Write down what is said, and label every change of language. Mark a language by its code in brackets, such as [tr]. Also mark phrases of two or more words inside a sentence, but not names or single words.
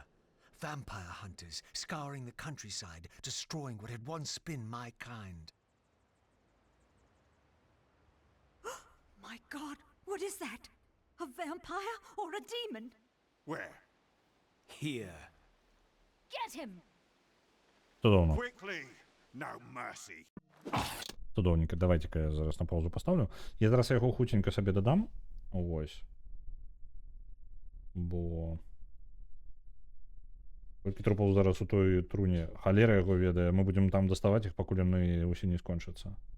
[en] Vampire hunters, scouring the countryside, destroying what had once been my kind. My God, what is that? A vampire or a demon? Where? Here. Get him! [be] Цудоўно. [en] Quickly! No mercy. [be] Цудоўненька. [ru] Давайте-ка я зараз на паузу поставлю. [be] Я зараз яго хутенька сабе дадам. Вось. Бо... Колькі трупаў зараз у той труне. Халера яго ведае. Мы будем там даставаць іх, пакуль яны ўсе не скончацца.